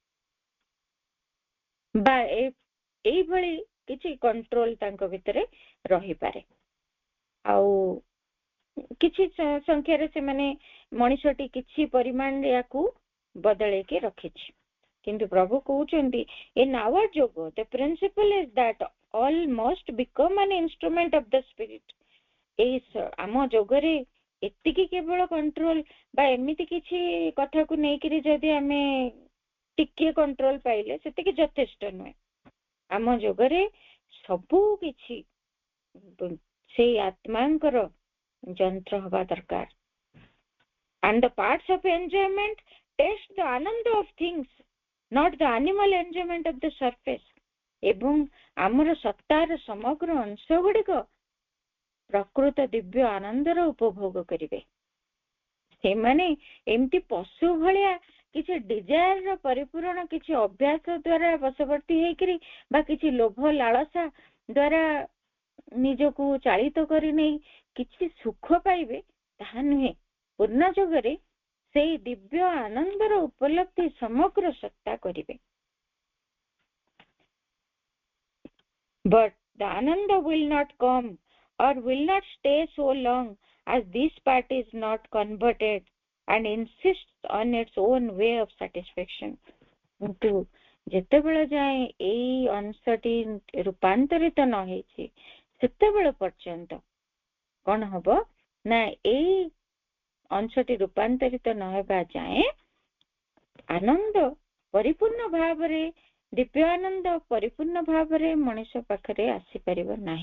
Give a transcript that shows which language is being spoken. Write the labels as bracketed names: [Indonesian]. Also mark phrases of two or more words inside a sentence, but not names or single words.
[Odia] ବା ଏଇଭଳି କିଛି କଣ୍ଟ୍ରୋଲ ତାଙ୍କ ଭିତରେ ରହିପାରେ। ଆଉ କିଛି ସଂଖ୍ୟାରେ ସେମାନେ ମଣିଷଟି କିଛି ପରିମାଣରେ ୟାକୁ ବଦଳେଇକି ରଖିଛି। କିନ୍ତୁ ପ୍ରଭୁ କହୁଛନ୍ତି [English] in our yoga the principle is that all must become an instrument of the spirit। [Odia] ଏଇ ଆମ ଯୋଗରେ ଏତିକି କେବଳ କଣ୍ଟ୍ରୋଲ ବା ଏମିତି କିଛି କଥାକୁ ନେଇକିରି ଯଦି ଆମେ ଟିକେ କଣ୍ଟ୍ରୋଲ ପାଇଲେ ସେତିକି ଯଥେଷ୍ଟ ନୁହେଁ। ଆମ ଯୋଗରେ ସବୁ କିଛି ସେଇ ଆତ୍ମାଙ୍କର ଯନ୍ତ୍ର ହବା ଦରକାର। [English] and the parts of enjoyment taste the ananda of things, not the animal enjoyment of the surface। [Odia] ଏବଂ ଆମର ସତ୍ତାର ସମଗ୍ର ଅଂଶ ଗୁଡିକ ପ୍ରକୃତ ଦିବ୍ୟ ଆନନ୍ଦର ଉପଭୋଗ କରିବେ। ସେମାନେ ଏମିତି ପଶୁ ଭଳିଆ କିଛି ଡିଜାୟାରର ପରିପୂରଣ, କିଛି ଅଭ୍ୟାସ ଦ୍ଵାରା ବଶବର୍ତ୍ତୀ ହେଇକିରି ବା କିଛି ଲୋଭ ଲାଳସା ଦ୍ଵାରା ନିଜକୁ ଚାଳିତ କରି ନେଇ କିଛି ସୁଖ ପାଇବେ ତାହା ନୁହେଁ। ପୂର୍ଣ୍ଣ ଯୋଗରେ ସେଇ ଦିବ୍ୟ ଆନନ୍ଦର ଉପଲବ୍ଧି ସମଗ୍ର ସତ୍ତା କରିବେ। [English] But the Ananda will not come or will not stay so long as this part is not converted and insists on its own way of satisfaction. [Odia] କିନ୍ତୁ ଯେତେବେଳେ ଯାଏ ଏଇ ଅଂଶଟି ରୂପାନ୍ତରିତ ନ ହେଇଛି ସେତେବେଳେ ପର୍ଯ୍ୟନ୍ତ କଣ ହବ ନା ଏଇ ଅଂଶଟି ରୂପାନ୍ତରିତ ନ ହେବା ଯାଏ ଆନନ୍ଦ ପରିପୂର୍ଣ୍ଣ ଭାବରେ ଦିବ୍ୟ ଆନନ୍ଦ ପରିପୂର୍ଣ୍ଣ ଭାବରେ ମଣିଷ ପାଖରେ ଆସିପାରିବ ନାହିଁ।